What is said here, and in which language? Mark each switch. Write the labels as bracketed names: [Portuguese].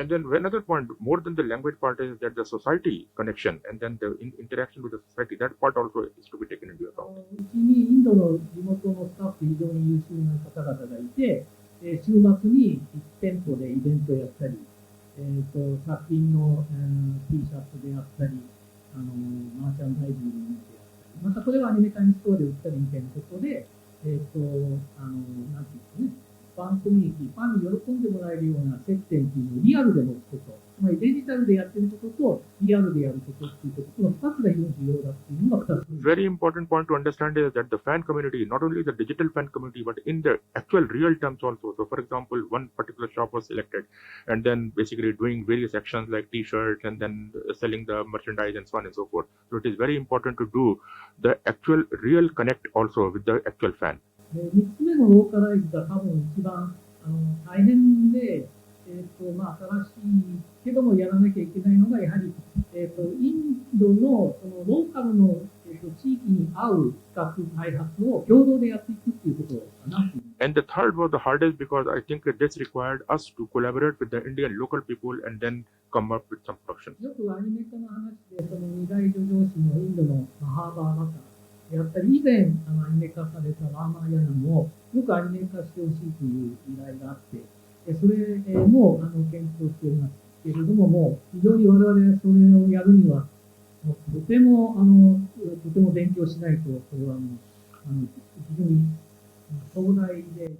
[English] And then another point, more than the language part, is that the society connection and then the interaction with the society, that part also is to be taken into account. [Japanese] うちにインドの地元のスタッフ非常に優秀な方々がいて、週末に1店舗でイベントをやったり、作品の、T シャツであったり、マーチャンダイジングのものであったり、またこれはアニメタイムストアで売ったりみたいなことで、なんていうんですかね、フファンコミュニティ、ファンに喜んでもらえるような接点っていうのをリアルで持つこと、つまりデジタルでやってることとリアルでやることっていうこと、この2つが非常に重要だっていうのが2つ。 [English] Very important point to understand is that the fan community, not only the digital fan community, but in the actual real terms also. So, for example, one particular shop was selected, and then basically doing various actions like T-shirts and then selling the merchandise and so on and so forth. So, it is very important to do the actual real connect also with the actual fan. [Japanese] 3つ目のローカライズが多分一番大変で、新しいけどもやらなきゃいけないのがやはり、インドのそのローカルの、地域に合う企画開発を共同でやっていくっていうことかな。 [English] And the third was the hardest because I think this required us to collaborate with the Indian local people and then come up with some productions. [Japanese] よくアニメ化の話で、その二大叙情詩のインドのマハーバーバターやったり、以前アニメ化されたラーマーヤナもよくアニメ化してほしいという依頼があって、それも検討しておりますけれども、もう非常に我々それをやるにはとても勉強しないと、これは非常に壮大で。